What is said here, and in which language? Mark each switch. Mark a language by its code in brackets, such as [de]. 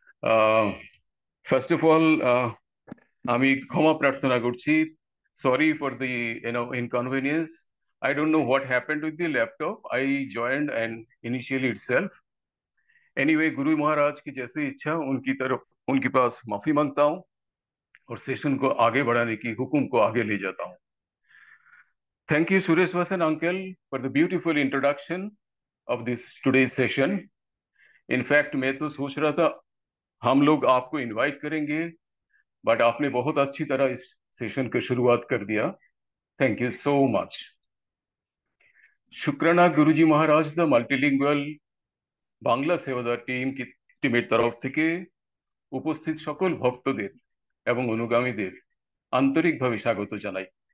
[bn] Uh, [en] First of all, [bn] আমি ক্ষমা প্রার্থনা করছি. [en] Sorry for the inconvenience. I don't know what happened with the laptop. I joined and initially itself. [hi] Anyway, Guru Maharaj की जैसी इच्छा उनके पास माफी मांगता हूँ और सेशन को आगे बढ़ाने की हुक्म को आगे ले जाता हूँ. [en] Thank you, Suresh Vasan uncle, for the beautiful introduction of this today's session. In fact, [hi] मैं तो सोच रहा था हम लोग आपको इनवाइट करेंगे, बट आपने बहुत अच्छी तरह इस सेशन की शुरुआत कर दिया. [en] Thank you so much. [bn] শুক্রানা Guruji Maharaj the multilingual Bangla সেবাদার টিমের তরফ থেকে উপস্থিত সকল ভক্তদের এবং অনুগামীদের আন্তরিকভাবে স্বাগত জানাই.